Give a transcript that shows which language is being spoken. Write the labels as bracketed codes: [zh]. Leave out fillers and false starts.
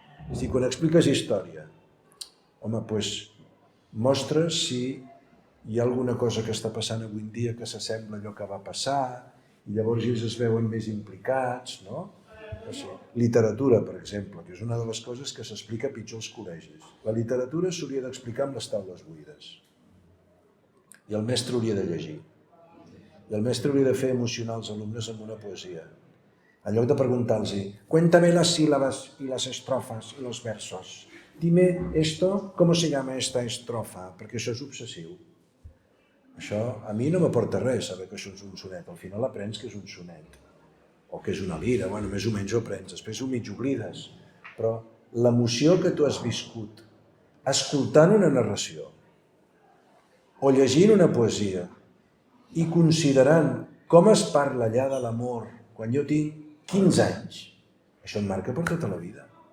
[ca] És a dir, quan expliques història, home, doncs mostres si hi ha alguna cosa que està passant avui en dia que s'assembla a allò que va passar, i llavors ells es veuen més implicats, no? O sigui, literatura, per exemple, que és una de les coses que s'explica pitjor als col·legis. La literatura s'hauria d'explicar amb les taules buides. I el mestre hauria de llegir. I el mestre hauria de fer emocionar els alumnes amb una poesia. En lloc de preguntar-los, [es] cuéntame las sílabas y las estrofas y los versos. Dime esto, ¿cómo se llama esta estrofa? [ca] Perquè això és obsessiu. Això a mi no m'aporta res saber que això és un sonet. Al final aprens que és un sonet. O que és una lira, bueno, més o menys ho aprens. Després ho mig oblides. Però l'emoció que tu has viscut escoltant una narració o llegint una poesia i considerant com es parla allà de l'amor quan jo tinc 15 anys, això em marca per tota la vida.